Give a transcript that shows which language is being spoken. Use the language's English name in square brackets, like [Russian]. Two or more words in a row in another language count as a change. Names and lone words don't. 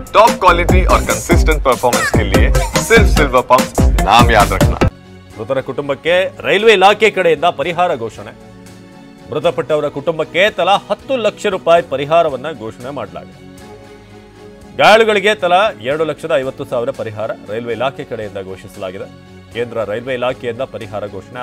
[English] top quality [Hindi] और [English] consistent performance [Hindi] के लिए सिर्फ सिल्वर पंप नाम याद रखना। [Kannada] ಮೃತರ ಕುಟುಂಬಕ್ಕೆ ರೈಲ್ವೆ ಇಲಾಖೆ ಕಡೆಯಿಂದ ಪರಿಹಾರ ಘೋಷಣೆ. ಮೃತಪಟ್ಟವರ ಕುಟುಂಬಕ್ಕೆ ತಲಾ 10 ಲಕ್ಷ ರೂಪಾಯಿ ಪರಿಹಾರವನ್ನ ಘೋಷಣೆ ಮಾಡಲಾಗಿದೆ. ಗಾಯಾಳುಗಳಿಗೆ ತಲಾ 2,50,000 ಪರಿಹಾರ ರೈಲ್ವೆ ಇಲಾಖೆ ಕಡೆಯಿಂದ ಘೋಷಿಸಲಾಗಿದೆ. ಕೇಂದ್ರ ರೈಲ್ವೆ ಇಲಾಖೆಯಿಂದ ಪರಿಹಾರ ಘೋಷಣೆ.